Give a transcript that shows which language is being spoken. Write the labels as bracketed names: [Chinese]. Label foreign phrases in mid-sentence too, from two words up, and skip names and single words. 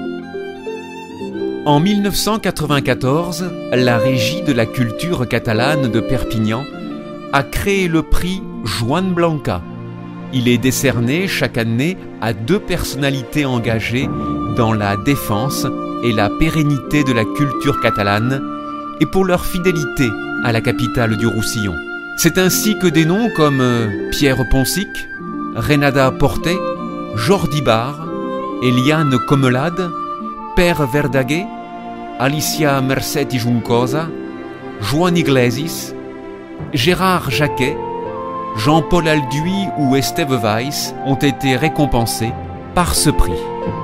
[French] En 1994, la Régie de la culture catalane de Perpignan a créé le prix Joan Blanca. Il est décerné chaque année à 2 personnalités engagées dans la défense et la pérennité de la culture catalane et pour leur fidélité à la capitale du Roussillon. C'est ainsi que des noms comme Pierre Ponsic, Renada Portet, Jordi Bar, Eliane Comelade, Pere Verdaguer, Alicia Mercetti Juncosa, Joan Iglesias, Gérard Jacquet, Jean-Paul Alduy ou Esteve Weiss ont été récompensés par ce prix.